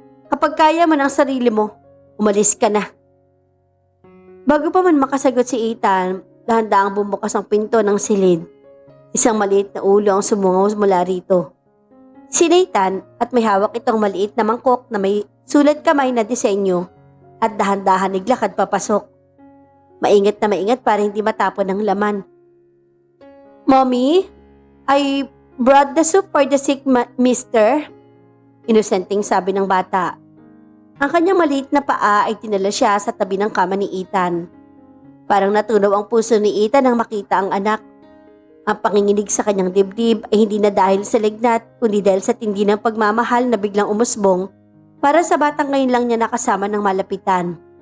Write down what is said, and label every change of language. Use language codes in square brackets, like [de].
[tl] Kapag kaya mo ng sarili mo, umalis ka na. Bago pa man makasagot si Ethan, dahan-dahang bumukas ang pinto ng silid. Isang maliit na ulo ang sumungaw mula rito. Si Nathan at may hawak itong maliit na mangkok na may sulat kamay na disenyo at dahan-dahan naglakad papasok. Maingat na maingat para hindi matapon ang laman. [en] Mommy, I brought the soup for the sick mister. [tl] Inosenteng sabi ng bata. Ang kanyang maliit na paa ay tinala siya sa tabi ng kama ni Ethan. Parang natunaw ang puso ni Ethan nang makita ang anak. Ang panginginig sa kanyang dibdib ay hindi na dahil sa lagnat, kundi dahil sa tindi ng pagmamahal na biglang umusbong para sa batang ngayon lang niya nakasama ng malapitan.